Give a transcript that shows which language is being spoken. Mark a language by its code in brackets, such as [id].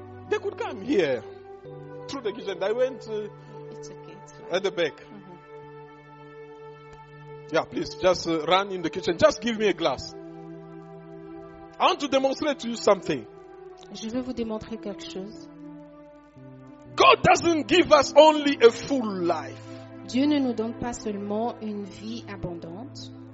[en] They could come here through the kitchen. I went It's okay. It's fine. at the back. Mhm. Yeah, please, just run in the kitchen. Just give me a glass. I want to demonstrate to you something. [fr] Je veux vous démontrer quelque chose. [en] God doesn't give us only a full life. [fr] Dieu ne nous donne pas seulement une vie abondante.